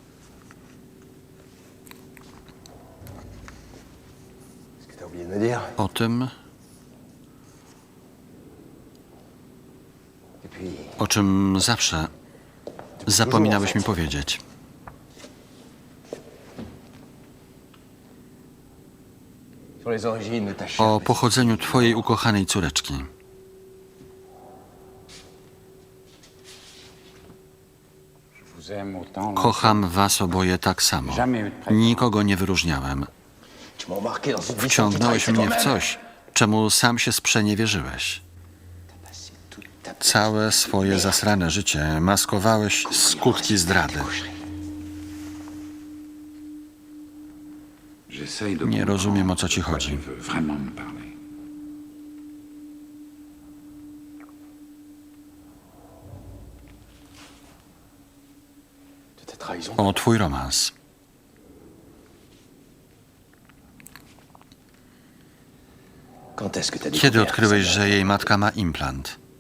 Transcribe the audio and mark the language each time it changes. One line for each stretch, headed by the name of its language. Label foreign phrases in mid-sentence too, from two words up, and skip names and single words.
French: Est-ce que t'as oublié de me dire?
Polish: O tym,
French: Et puis,
Polish: o czym zawsze zapominałeś mi powiedzieć.
French: sur les origines de ta chère
Polish: O
French: petite-
Polish: pochodzeniu twojej ukochanej córeczki. Kocham was oboje tak samo. Nikogo nie wyróżniałem.
French: Tu m'as embarqué dans une mission
Polish: Wciągnąłeś
French: qui
Polish: mnie w
French: trahissait
Polish: coś, czemu sam się sprzeniewierzyłeś.
French: toi-même. Passé toute ta
Polish: Całe swoje zasrane życie maskowałeś skutki zdrady. Nie rozumiem, o co ci chodzi.
French: de ta trahison.
Polish: O twój romans.
French: Quand est-ce que t'as
Polish: Kiedy
French: découvert
Polish: odkryłeś,
French: ça?
Polish: że jej matka ma implant?